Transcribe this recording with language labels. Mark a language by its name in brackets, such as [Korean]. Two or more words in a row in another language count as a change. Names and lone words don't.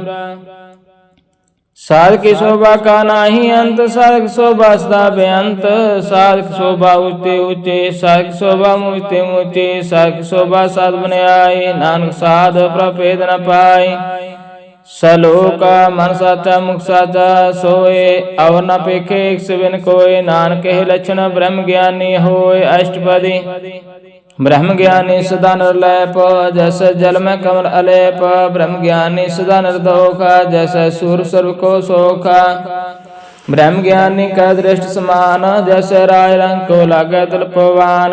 [Punjabi] ਸਾਧ ਕੀ ਸ਼ੋਭਾ ਕਾ ਨਾਹੀ ਅੰਤ ਸਾਧਕ ਸ਼ੋਭਾ ਸਦਾ ਬੇਅੰਤ। ਸਾਧਕ ਸ਼ੋਭਾ ਊਂਚੀ ਊਂਚੀ ਸਾਧਕ ਸ਼ੋਭਾ ਊਂਚੀ ਊਂਚੀ। ਸਾਧਕ ਸ਼ੋਭਾ ਸਾਧ ਬਨ ਆਈ ਨਾਨਕ ਸਾਧ ਪ੍ਰਭੇਦ ਨ ਪਾਈ। ਸਲੋਕ ਮਨ ਸਾਚਾ ਮੁਖ ਸਾਚਾ ਸੋਏ ਅਵਰ ਨ ਪੇਖੇ ਏਕ ਬਿਨ ਕੋਯ। ਨਾਨਕ ਹੀ ਲਕਸ਼ਣ ਬ੍ਰਹਮ ਗਿਆਨੀ ਹੋਯ। ਅਸ਼ਟਪਦੀ ਬ੍ਰਹਮ ਗਿਆਨੀ ਸਦਾ ਨਿਰਲੇਪ ਜੈਸੇ ਜਲ ਮੇਂ ਕਮਲ ਅਲੇਪ। ਬ੍ਰਹਮ ਗਿਆਨੀ ਸਦਾ ਨਿਰਦੋਖਾ ਜੈਸੇ ਸੂਰਜ ਸਰਵ ਕੋ ਸੋਖਾ। ਬ੍ਰਹਮ ਗਿਆਨੀ ਕਾ ਦ੍ਰਿਸ਼ਟ ਸਮਾਨ ਜੈਸੇ ਰਾਯ ਰੰਗ ਕੋ ਲਾਗੇ ਤੁਲਪਵਾਨ।